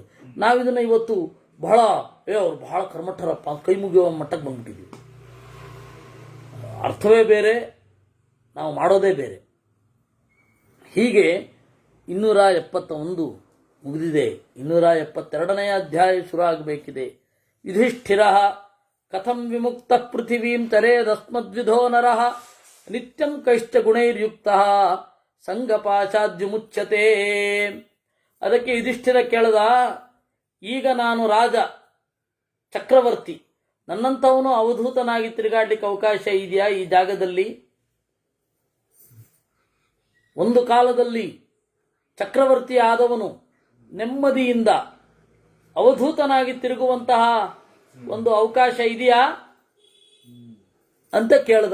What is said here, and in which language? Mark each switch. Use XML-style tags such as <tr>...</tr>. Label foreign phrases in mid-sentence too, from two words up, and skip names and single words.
<kn>ನಾವಿದನ್ನ ಇವತ್ತು ಬಹಳ ಅವ್ರು ಬಹಳ ಕರ್ಮಠರಪ್ಪ ಕೈ ಮುಗಿಯುವ ಮಟ್ಟಕ್ಕೆ ಬಂದ್ಬಿಟ್ಟಿದ್ದೀವಿ. ಅರ್ಥವೇ ಬೇರೆ, ನಾವು ಮಾಡೋದೇ ಬೇರೆ. ಹೀಗೆ 271 ಮುಗಿದಿದೆ. 272ನೇ ಅಧ್ಯಾಯ ಶುರು ಆಗಬೇಕಿದೆ.</kn> <sa>युधिष्ठिर कथं विमुक्त पृथिवीं तरेदस्मद्विधो नरः नित्यं कैश्च गुणैर्युक्त सङ्गपाशाद्युमुच्यते.</sa> <kn>ಅದಕ್ಕೆ ಯುಧಿಷ್ಠಿರ ಕೇಳದ, ಈಗ ನಾನು ರಾಜ ಚಕ್ರವರ್ತಿ, ನನ್ನಂಥವನು ಅವಧೂತನಾಗಿ ತಿರುಗಾಡ್ಲಿಕ್ಕೆ ಅವಕಾಶ ಇದೆಯಾ ಈ ಜಾಗದಲ್ಲಿ? ಒಂದು ಕಾಲದಲ್ಲಿ ಚಕ್ರವರ್ತಿ ಆದವನು ನೆಮ್ಮದಿಯಿಂದ ಅವಧೂತನಾಗಿ ತಿರುಗುವಂತಹ ಒಂದು ಅವಕಾಶ ಇದೆಯಾ ಅಂತ ಕೇಳ್ದ.</kn>